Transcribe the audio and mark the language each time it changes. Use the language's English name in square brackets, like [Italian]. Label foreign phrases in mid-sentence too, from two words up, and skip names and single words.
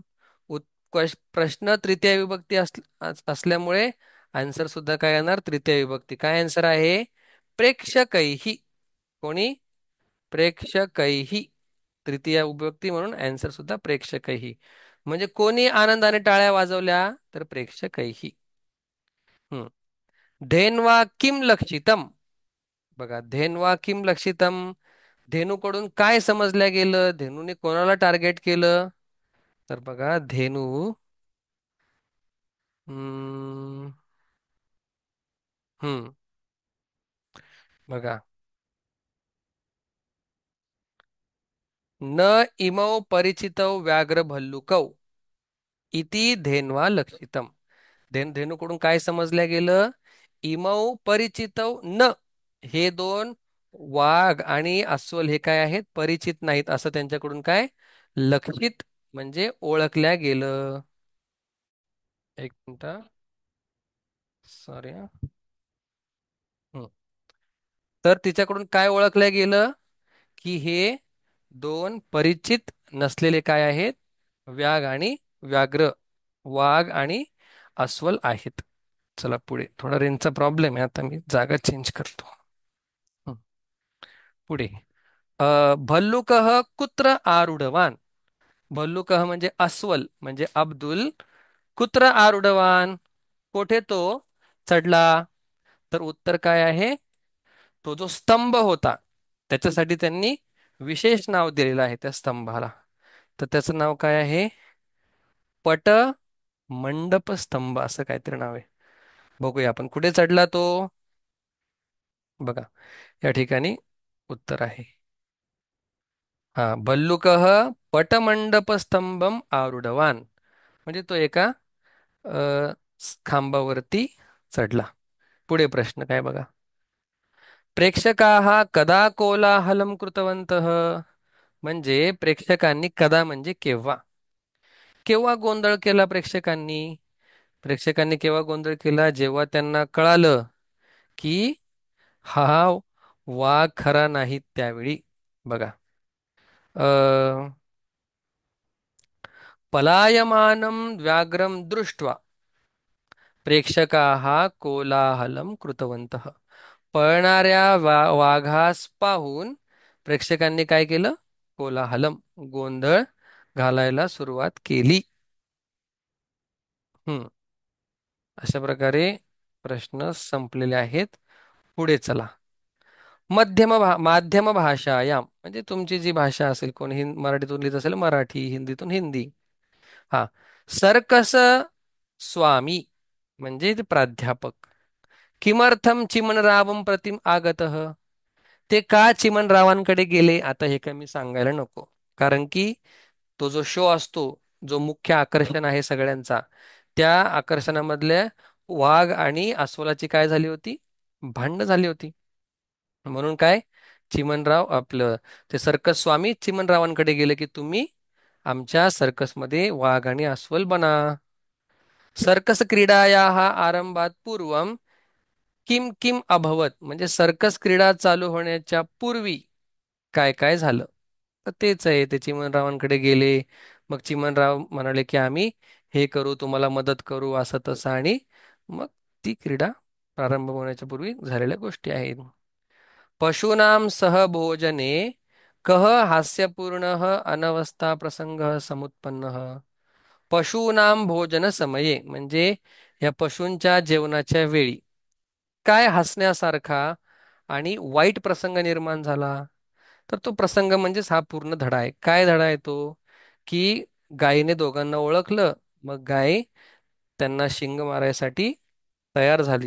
[Marathi] प्रश्न तृतीय विभक्ती असल्यामुळे आन्सर सुद्धा काय येणार? तृतीय विभक्ती. काय आन्सर आहे? प्रेक्षकैही. कोणी? प्रेक्षकैही. तृतीय विभक्ती म्हणून आन्सर सुद्धा प्रेक्षकैही. म्हणजे कोणी आनंदाने टाळ्या वाजवल्या? तर प्रेक्षकैही. [Sanskrit] हम्म धेन्वा किम लक्षितम. [Marathi] बघा [Sanskrit] धेन्वा किम लक्षितम. [Marathi] धेनूकडून काय समजल्या गेलं? धेनूने कोणाला टार्गेट केलं? तर बघा धेनू हम्म हम्म बघा. [Sanskrit] न इमौ परिचितौ व्याघ्र भल्लुकौ इति धेन्वा लक्षितम. [Marathi] धेनूकडून काय समजलं गेलं? [Sanskrit] इमौ परिचितौ न, [Marathi] हे दोन वाघ आणि अस्वल हे काय आहेत? परिचित नाहीत असं त्यांच्याकडून काय लक्षित म्हणजे ओळखल्या गेलं. एक मिनिट. सॉरी. तर तिच्याकडून काय ओळखलं गेलं की हे दोन परिचित नसलेले काय आहेत? व्याघ आणि व्याघ्र, वाघ आणि अस्वल आहेत. चला पुढे. थोडा रेंजचा प्रॉब्लेम आहे, आता मी जागा चेंज करतो. हं, पुढे. [Sanskrit] भल्लुकः कुत्र आरूढवान. [Marathi] भल्लुकः म्हणजे अस्वल म्हणजे अब्दुल. [Sanskrit] कुत्र आरूढवान, [Marathi] कोठे तो चढला? तर उत्तर काय आहे? तो जो स्तंभ होता त्याच्यासाठी त्यांनी विशेष नाव दिलेलं आहे त्या स्तंभाला. तर त्याचं नाव काय आहे? पट मंडप स्तंभ असं काहीतरी नाव आहे. बघूया आपण कुठे चढला तो. बघा, या ठिकाणी उत्तर आहे. हा, [Sanskrit] भल्लुकः पटमंडपस्तंभम आरूढवान, [Marathi] म्हणजे तो एका खांबावरती चढला. पुढे प्रश्न काय बघा. [Sanskrit] प्रेक्षकाः कदा कोलाहलं कृतवन्तः. [Marathi] म्हणजे प्रेक्षकांनी, कदा म्हणजे केव्हा. केव्हा गोंधळ केला प्रेक्षकांनी? प्रेक्षकांनी केव्हा गोंधळ केला? जेव्हा त्यांना कळालं की हा वाघ खरा नाही त्यावेळी. बघा. [Sanskrit] अ पलायमानं व्याघ्रं दृष्ट्वा प्रेक्षकाः कोलाहलं कृतवन्तः. [Marathi] पळणाऱ्या वाघास पाहून प्रेक्षकांनी काय केलं? कोलाहलम, गोंधळ घालायला सुरुवात केली. हम्म अशा प्रकारे प्रश्न संपलेले आहेत. पुढे चला. [Sanskrit] माध्यम भाषायाम, [Marathi] म्हणजे तुमची जी भाषा असेल, कोणी मराठीतून लिहित असेल मराठी, हिंदीतून हिंदी. हा. सर्कस स्वामी म्हणजे ते प्राध्यापक. [Sanskrit] किमर्थम चिमणरावं प्रतिम आगतः. [Marathi] ते का चिमणरावांकडे गेले? आता हे काय मी सांगायला नको, कारण की तो जो शो असतो, जो मुख्य आकर्षण आहे सगळ्यांचा, त्या आकर्षणामधल्या वाघ आणि अस्वलाची काय झाली होती? भांडणं झाली होती. म्हणून काय, चिमणराव आपलं ते सर्कस स्वामी चिमणरावांकडे गेले की तुम्ही आमच्या सर्कसमध्ये वाघ आणि अस्वल बना. [Sanskrit] सर्कस क्रीडायाः आरंभात पूर्वम किम किम अभवत, [Marathi] म्हणजे सर्कस क्रीडा चालू होण्याच्या पूर्वी काय काय झालं? तर तेच आहे, ते चिमणरावांकडे गेले. मग चिमणराव म्हणाले की आम्ही हे करू, तुम्हाला मदत करू, असं तसं, आणि मग ती क्रीडा प्रारंभ होण्याच्या पूर्वी झालेल्या गोष्टी आहेत. [Sanskrit] पशूनां सह भोजने कः हास्यपूर्णः अनवस्था प्रसंगः समुत्पन्नः. पशूनां भोजन समये [Marathi] म्हणजे या पशूंच्या जेवणाच्या वेळी काय हसण्यासारखा आणि वाईट प्रसंग निर्माण झाला? तर तो प्रसंग म्हणजेच हा पूर्ण धडा आहे. काय धडा आहे तो? की गायीने दोघांना ओळखलं, मग गाय त्यांना शिंग मारायसाठी तयार झाली.